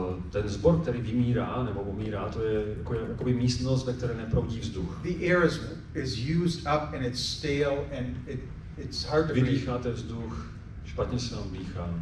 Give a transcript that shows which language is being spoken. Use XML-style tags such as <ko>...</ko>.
<cs>Ten sbor, který vymírá nebo umírá, to je jakoby místnost, ve které neproudí vzduch.</cs> <en>The air is used up and it's stale and it's hard to breathe.</en> <cs>Vydýcháte vzduch, špatně se nám dýchá.</cs>